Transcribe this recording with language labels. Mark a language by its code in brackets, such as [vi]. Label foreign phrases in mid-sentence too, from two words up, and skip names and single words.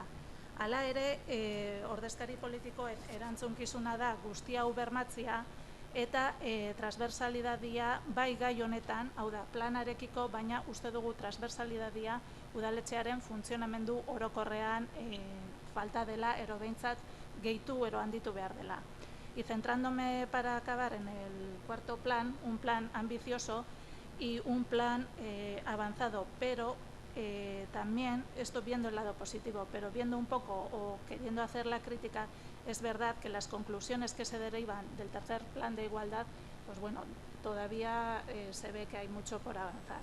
[eu] Hala ere, ordezkari politikoen erantzunkizuna da guzti hau bermatzea eta transversalidadia bai gai honetan, hau da, planarekiko, baina uste dugu transversalidadia udaletxearen funtzionamendu orokorrean falta dela, ero behintzat gehitu ero handitu behar dela. [es] Y centrándome para acabar en el cuarto plan, un plan ambicioso y un plan avanzado, pero también, esto viendo el lado positivo, pero viendo un poco o queriendo hacer la crítica, es verdad que las conclusiones que se derivan del tercer plan de igualdad, pues bueno, todavía se ve que hay mucho por avanzar.